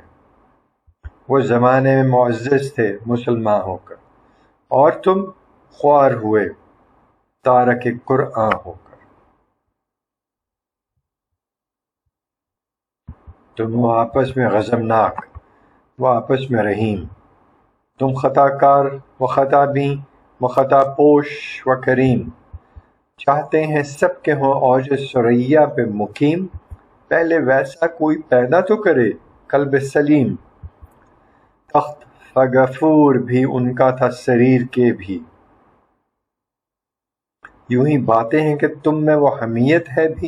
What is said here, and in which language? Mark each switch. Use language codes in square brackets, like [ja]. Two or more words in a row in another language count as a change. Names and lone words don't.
[ur] وہ زمانے میں معزز تھے مسلمان ہو کر، اور تم خوار ہوئے تارک قرآن ہو کر۔ تم وہ آپس میں غضبناک وہ آپس میں رحیم، تم خطا کار و خطا بین و خطا پوش و کریم۔ چاہتے ہیں سب کے ہوں اوج ثریا پہ مقیم، پہلے ویسا کوئی پیدا تو کرے قلب سلیم۔ تخت فغفور بھی ان کا تھا سریر کے بھی، یوں ہی باتیں ہیں کہ تم میں وہ حمیت ہے بھی۔